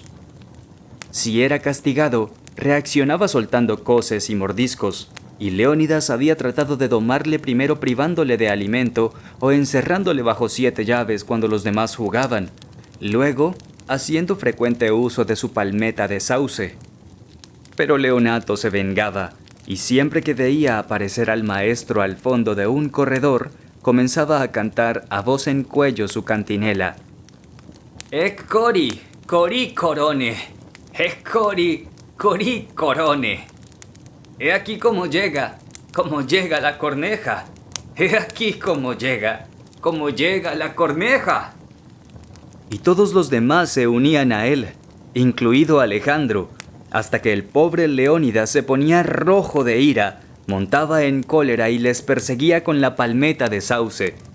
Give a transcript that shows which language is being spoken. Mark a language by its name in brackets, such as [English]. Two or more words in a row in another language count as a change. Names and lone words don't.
[Spanish] Si era castigado, reaccionaba soltando coces y mordiscos, y Leónidas había tratado de domarle primero privándole de alimento o encerrándole bajo 7 llaves cuando los demás jugaban, luego haciendo frecuente uso de su palmeta de sauce. Pero Leonato se vengaba, y siempre que veía aparecer al maestro al fondo de un corredor, comenzaba a cantar a voz en cuello su cantinela. [Greek] «Εκ κόρη, κόρη κορώνη, εκ κόρη κορώνη. [Spanish] He aquí cómo llega la corneja. He aquí cómo llega la corneja». Y todos los demás se unían a él, incluido Alejandro, hasta que el pobre Leónidas se ponía rojo de ira, montaba en cólera y les perseguía con la palmeta de sauce.